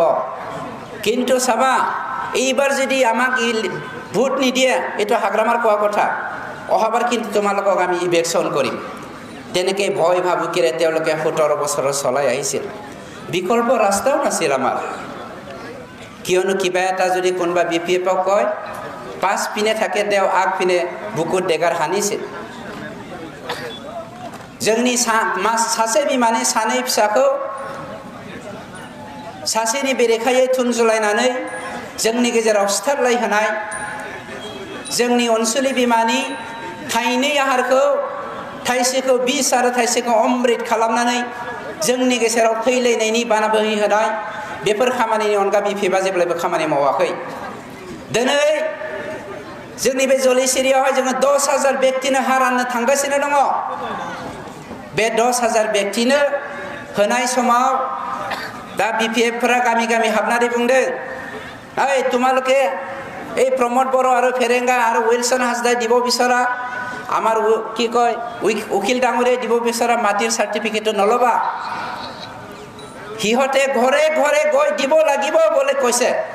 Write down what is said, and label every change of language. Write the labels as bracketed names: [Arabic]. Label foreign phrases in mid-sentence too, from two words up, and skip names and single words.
[Assamese] কিন্তু চাবা, এইবাৰ যদি আমাক ভোট নিদিয়ে, এইটো হাগ্ৰামাৰ কোৱা কথা, অহাবাৰ কিন্তু তোমালোকক আমি ইলেকশ্যন কৰিম। তেনেকৈ ভয় ভাবুকিৰে তেওঁলোকে 17 বছৰ চলাই আহিছিল। বিকল্প ৰাস্তাও নাছিল আমাৰ। কিয়নো কিবা এটা যদি কোনোবা বিপিএফক কয়, পাঁচপিনে থাকে তেওঁ আগপিনে বুকুত ডেগাৰ সানিছিল। [Bodo] जोंनि सासे बिमानि सानै फिसाखौ सासेनि बेरेखायै थुनजुलायनानै जोंनि गेजेराव सिथारलायहोनाय, जोंनि अनसुलि बिमानि थाइनै आहारखौ थाइसेखौ बिस आरो थाइसेखौ अमृत खालामनानै जोंनि गेजेराव फैलायनायनि बाना बोहैहोनाय, बेफोर खामानिनि अनगा बिपिएफआ जेब्लाबो खामानि मावाखै। दिनै जोंनि बे जलिसिरियावहाय जोङो 10,000 व्यक्तिनो हा राननो थांगासिनो दङ। बे 10,000 व्यक्तिनो होनाय समाव दा बिपिएफफोरा गामि गामि हाबनानै बुंदों, [Assamese] এই তোমালোকে এই প্ৰমোদ বড়ো আৰু ফেৰেঙ্গা আৰু উইলসন হাজদাই দিব বিচৰা, আমাৰ কি কয় উকিল ডাঙৰীয়াই দিব বিচৰা মাটিৰ চাৰ্টিফিকেটটো নলবা। সিহঁতে ঘৰে ঘৰে গৈ দিব লাগিব বুলি কৈছে।